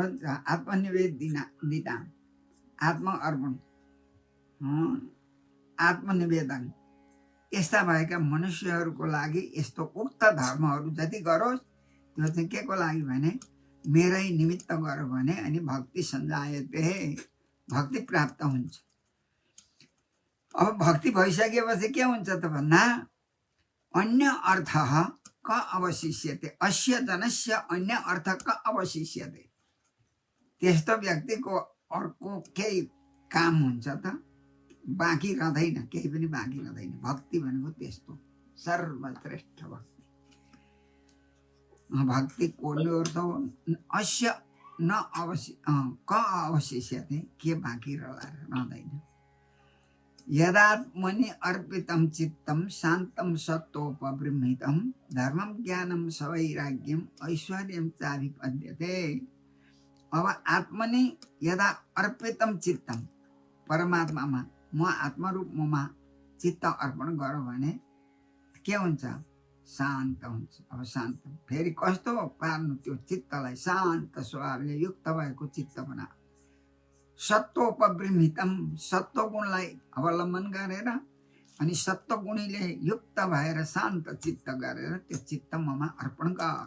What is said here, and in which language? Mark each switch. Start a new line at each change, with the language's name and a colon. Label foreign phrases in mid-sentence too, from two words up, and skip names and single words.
Nepali: आत्मनिवेदिना, आत्म अर्पण, आत्मनिवेदन, यस्ता भएका मनुष्यहरूको लागि यस्तो उक्त धर्महरू जति गरोस्, त्यो चाहिँ के को लागि भने मेरै निमित्त गर भने अनि
Sanskrit: भक्ति सञ्जायते
Nepali: भक्ति प्राप्त हुन्छ। अब भक्ति भइसकेपछि के हुन्छ त भन्दा
Sanskrit: अन्य अर्थ क अवशिष्यते, अस्य जनस्य अन्य अर्थ क अवशिष्यते।
Nepali: त्यस्तो व्यक्तिको अर्को केही काम हुन्छ त बाँकी रहँदैन, केही पनि बाँकी रहँदैन। भक्ति भनेको त्यस्तो सर्वश्रेष्ठ भक्ति।
Sanskrit: भक्ति कोर्नु अस्य न क अवशिष्यते,
Nepali: के बाँकी रहँदैन।
Sanskrit: यदात्मनि अर्पितं चित्तं शान्तं सत्त्वोपबृंहितं धर्मं ज्ञानं सवैराग्यं ऐश्वर्यं चाभिपद्यते। अब आत्मनि यदा अर्पितं चित्तं,
Nepali: परमात्मामा म आत्मरूपमा चित्त अर्पण गरौँ भने के हुन्छ? शान्त हुन्छ। अब शान्त फेरि कस्तो पार्नु त्यो चित्तलाई? शान्त स्वभावले युक्त भएको चित्त बना। सत्त्वोपबृंहितं, सत्त्वगुणलाई अवलम्बन गरेर अनि सत्त्वगुणीले युक्त भएर शान्त चित्त गरेर त्यो चित्त ममा अर्पण गर।